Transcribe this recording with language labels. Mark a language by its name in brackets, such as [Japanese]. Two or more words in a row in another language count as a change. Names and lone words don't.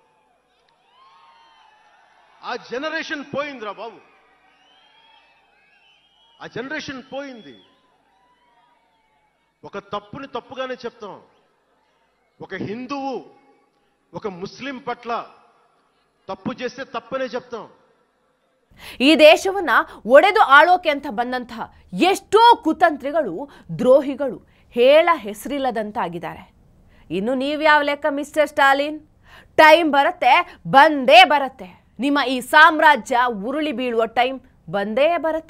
[Telugu] ఆ జనరేషన్ పోయిందిరా బాబు, ఆ జనరేషన్ పోయింది. ఒక తప్పుని తప్పుగానే చెప్తాం. ఒక హిందువు ఒక ముస్లిం పట్ల తప్పు చేస్తే తప్పనే చెప్తాం. [Kannada] ಈ ದೇಶವನ್ನ ಒಡೆದು ಆಳೋಕೆ ಅಂತ ಬಂದಂತಹ ಎಷ್ಟೋ ಕುತಂತ್ರಿಗಳು, ದ್ರೋಹಿಗಳು ಹೇಳ ಹೆಸರಿಲ್ಲದಂತಾಗಿದ್ದಾರೆ. ಇನ್ನು ನೀವ್ಯಾವ ಲೆಕ್ಕ ಮಿಸ್ಟರ್ ಸ್ಟಾಲಿನ್? ಟೈಮ್ ಬರುತ್ತೆ, ಬಂದೇ ಬರುತ್ತೆ. ನಿಮ್ಮ ಈ ಸಾಮ್ರಾಜ್ಯ ಉರುಳಿ ಬೀಳುವ ಟೈಮ್ ಬಂದೇ ಬರುತ್ತೆ.